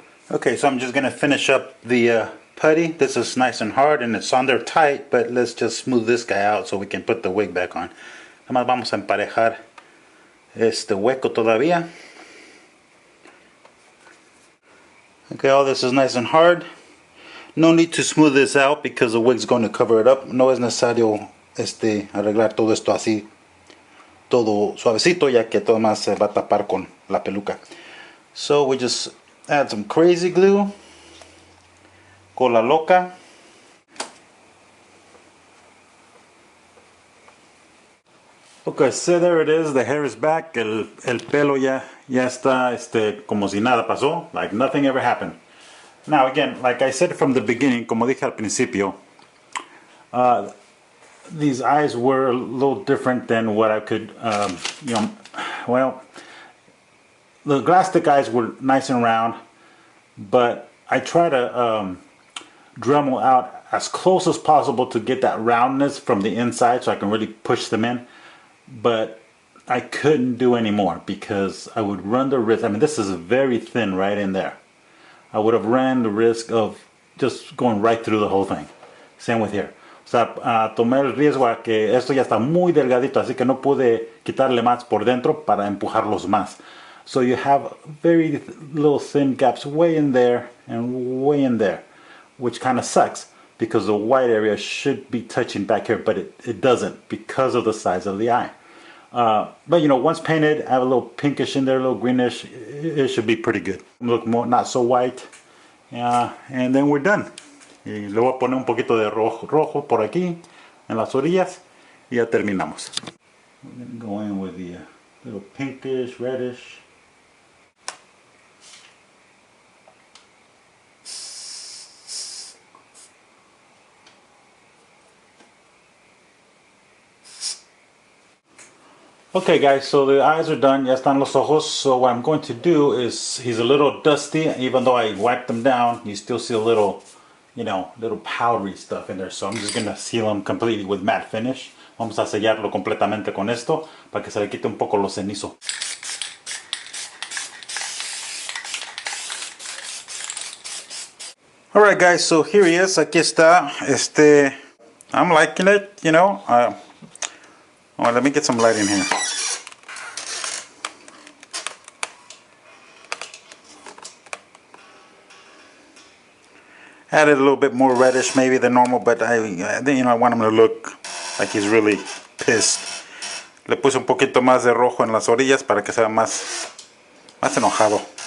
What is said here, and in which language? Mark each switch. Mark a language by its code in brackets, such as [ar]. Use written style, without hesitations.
[en] Okay, so I'm just going to finish up the putty. This is nice and hard and it's on there tight, but let's just smooth this guy out so we can put the wig back on. [es] Nada más vamos a emparejar este hueco todavía. [en] Okay, all this is nice and hard. No need to smooth this out because the wig's going to cover it up. [es] No es necesario arreglar todo esto así, todo suavecito, ya que todo más se va a tapar con la peluca. [en] So we just add some crazy glue, [es] cola loca. [en] Okay, so there it is. The hair is back. [es] El pelo ya está como si nada pasó, [en] like nothing ever happened. Now again, like I said from the beginning, [es] como dije al principio, [en] these eyes were a little different than what I could, you know, well, the glass stick eyes were nice and round, but I try to Dremel out as close as possible to get that roundness from the inside so I can really push them in. But I couldn't do any more because I would run the risk. I mean, this is very thin right in there. I would have ran the risk of just going right through the whole thing. Same with here. [es] O sea, tomé el riesgo a que esto ya está muy delgadito, así que no pude quitarle más por dentro para empujarlos más. [en] So you have very little thin gaps way in there and way in there, which kind of sucks because the white area should be touching back here, but it doesn't because of the size of the eye. But you know, once painted, I have a little pinkish in there, a little greenish. It should be pretty good. Look more, not so white. And then we're done. [es] Y le voy a poner un poquito de rojo por aquí, en las orillas, y ya terminamos. [en] We're going to go in with the little pinkish, reddish. Okay guys, so the eyes are done, [es] ya están los ojos. [en] So what I'm going to do is, he's a little dusty, even though I wiped them down, you still see a little, you know, little powdery stuff in there. So I'm just going to seal them completely with matte finish. [es] Vamos a sellarlo completamente con esto, para que se le quite un poco lo cenizo. [en] Alright guys, so here he is, [es] aquí está. [en] I'm liking it, you know. Well, let me get some light in here. Added a little bit more reddish maybe than normal, but you know, I want him to look like he's really pissed. [es] Le puse un poquito más de rojo en las orillas para que sea más enojado.